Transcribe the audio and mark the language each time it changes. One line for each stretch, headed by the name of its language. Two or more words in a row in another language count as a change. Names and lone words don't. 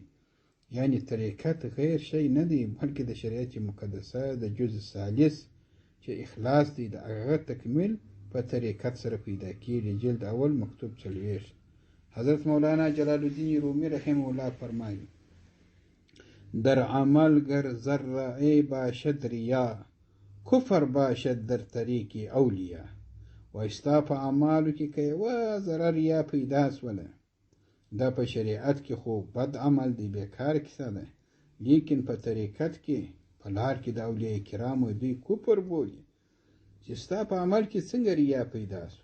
Pashto: یعنی طریقت غیر شی نه دی، بلکې د شریعت مقدسه د جزء ثالث چې اخلاص دی د هغه تکمیل په طریقت سره پیدا کیږي. جلد 1 مکتوب 40. حضرت مولانا جلال الدین رومی
Arabic: رحمه الله
Pashto: فرمایي
Persian: در عمل گر ذره باشد ریا، کفر باشد در طریق اولیا.
Pashto: و استا په اعمالو کې که یوه ذره ریا پیدا سوله، دا په شریعت کې خو بد عمل دی، بیکار کیسه ده. لیکن په طریقت کې په لار کې د اولیاء کرامو دوی کفر بولي چې ستا په عمل کې څنګه ریا پیدا سو.